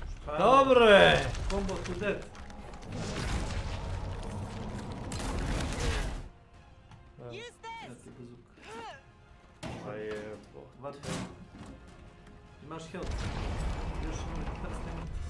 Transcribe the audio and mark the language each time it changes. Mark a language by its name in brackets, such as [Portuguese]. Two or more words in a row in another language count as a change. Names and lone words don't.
[Croatian] Dobro je! [English] Combo to death. [Croatian] Evo ti bazuk. Pa je... Vate. Imaš health. Još imam prsten.